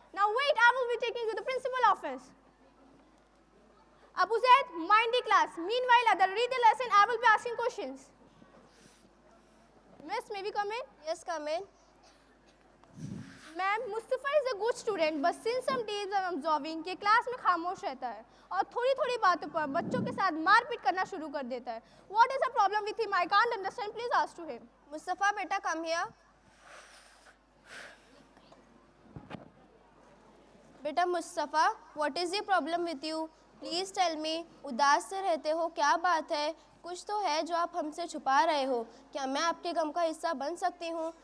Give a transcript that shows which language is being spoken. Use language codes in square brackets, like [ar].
[en] Now wait, I will be taking you to the principal office. Abu Zaid, mind the class. Meanwhile, other read the lesson. I will be asking questions. Miss, may we come in? Yes, come in. [hi] Ma'am, Mustafa [en] is a good student but since some days I am observing [hi] कि class में खामोश रहता है और थोड़ी थोड़ी बातों पर बच्चों के साथ मारपीट करना शुरू कर देता है. [en] What is the problem with him? I can't understand. Please ask to him. Mustafa, बेटा, come here. बेटा Mustafa, what is the problem with you? Please tell me. [hi] उदास से रहते हो, क्या बात है? कुछ तो है जो आप हमसे छुपा रहे हो. क्या मैं आपके गम का हिस्सा बन सकती हूँ?